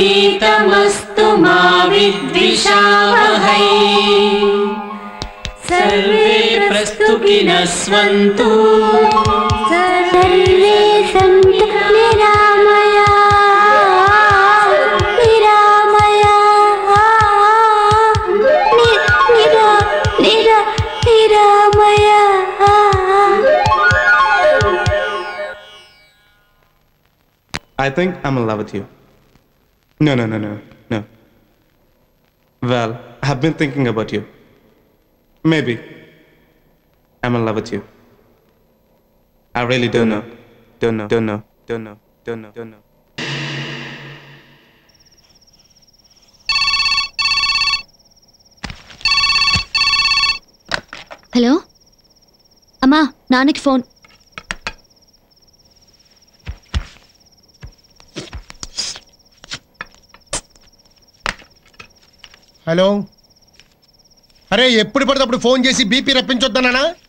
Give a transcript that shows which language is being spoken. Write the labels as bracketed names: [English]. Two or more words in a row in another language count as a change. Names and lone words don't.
[Sanskrit] तेजस्विनावधीतमस्तु मा विद्विषावहै सर्वे సుఖినః స్వంతు. సర్వే సంతు నిరామయ నిరామయ నిరామయ. [English] I think I'm in love with you. No. Well, I have been thinking about you. Maybe I'm in love with you. I really don't know. Don't know. [Telugu] హలో అమ్మా, నాన్నకి ఫోన్. హలో, అరే ఎప్పుడు పడితే అప్పుడు ఫోన్ చేసి బీపీ రప్పించొద్దనా?